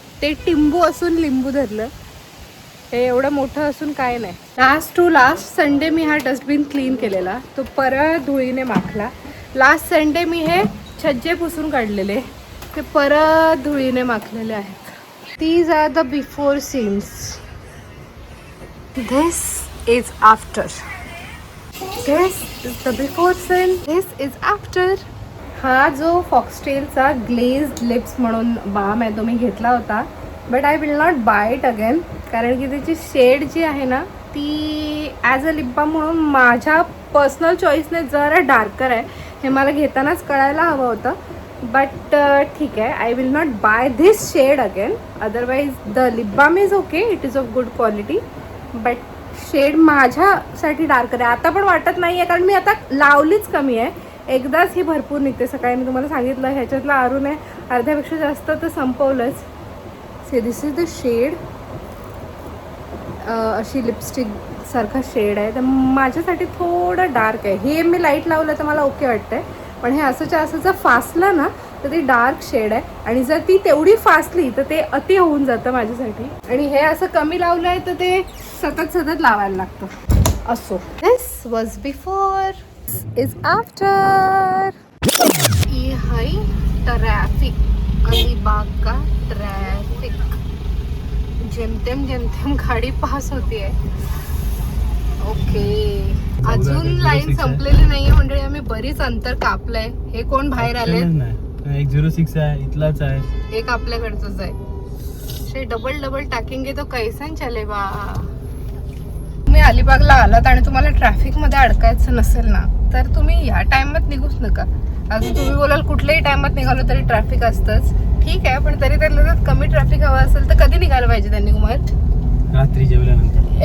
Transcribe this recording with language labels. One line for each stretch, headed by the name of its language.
Marathi: ते टिंबू असून लिंबू धरलं, हे एवढं मोठं असून काय नाही. लास्ट टू लास्ट संडे मी हा डस्टबिन क्लीन केलेला, तो परत धुळीने माखला. लास्ट संडे मी हे छज्जे पुसून काढलेले, ते परत धुळीने माखलेले आहेत.
English: These are the before scenes. This is after. This is the before scene. This is after.
Marathi: हा जो फॉक्सटेलचा ग्लेज्ड लिप्स म्हणून बाम आहे तो मी घेतला होता,
English: but I will not buy it again,
Marathi: कारण की त्याची शेड जी आहे ना ती ॲज अ लिप बाम म्हणून माझ्या पर्सनल चॉईसने जरा डार्कर आहे. हे मला घेतानाच कळायला हवं होतं, बट ठीक आहे.
English: I will not buy this shade again. Otherwise the lip balm is okay, it is of good quality, but
Marathi: shade माझ्यासाठी डार्कर आहे. आता पण वाटत नाही आहे, कारण मी आता लावलीच कमी आहे. एकदाच ही भरपूर निघते. सकाळी मी तुम्हाला सांगितलं ह्याच्यातलं आरून आहे अर्ध्यापेक्षा जास्त तर संपवलंच.
English: See this is the shade.
Marathi: अशी लिपस्टिक सारखा शेड आहे, तर माझ्यासाठी थोडं डार्क आहे. हे मी लाईट लावलं तर मला ओके वाटतंय, पण हे असंच्या असं जर फासलं ना तर ती डार्क शेड आहे, आणि जर ती तेवढी फासली तर ते अति होऊन जातं माझ्यासाठी. आणि हे असं कमी लावलं आहे तर ते सतत लावायला लागतं. असो,
English: This was before, is after.
Hindi: ये है ट्रैफिक, अलीबाग का ट्रैफिक.
Marathi: जेमतेम गाडी पास होती आहे. ओके, अजून लाईन संपलेली नाहीये मंडळी, आम्ही बरीच अंतर कापलंय. हे कोण बाहेर आले? 106 आहे, इथलाच आहे, एक आपल्याकडचंच आहे.
Hindi: डबल टाकेंगे तो कैसन चलेगा.
Marathi: तुम्ही अलिबागला आलात आणि तुम्हाला ट्रॅफिक मध्ये अडकायचं नसेल ना, तर तुम्ही या टाइमात निघूच नका. अजून तुम्ही बोलाल कुठल्याही टाइमात निघालो तरी ट्रॅफिक असतंच, ठीक आहे, पण तरी त्यातलं जर कमी ट्रॅफिक हवं असेल तर कधी निघायला पाहिजे त्यांनी कुमार? रात्री जेवल्यानंतर.